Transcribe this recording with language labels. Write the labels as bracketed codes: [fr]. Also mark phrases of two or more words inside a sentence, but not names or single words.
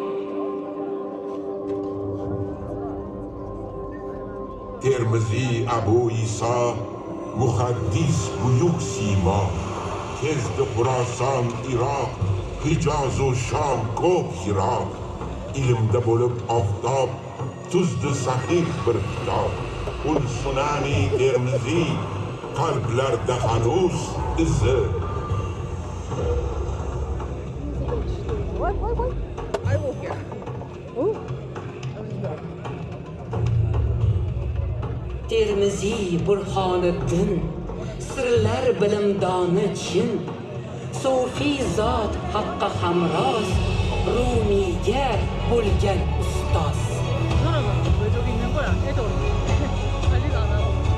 [uz] Termiziy Abu Iso, muhaddis buyuk simo, kezdi Xuroson, Iroq, Hijoz u Shom ko'p yiroq. Ilmda bo'lib oftob, tuzdi sahih bir kitob. Ul Sunani Termiziy, qalblarda hanuz izi. [en] What? I will hear. Oh. [uz] Termiziy Burhoniddin, sirlar bilimdoni chin, Sufiy zot haqqa hamroz, Rumiyga bo'lgan ustoz. [ko] 왜 저기 있는 거야? 애들 관리가 안 하고.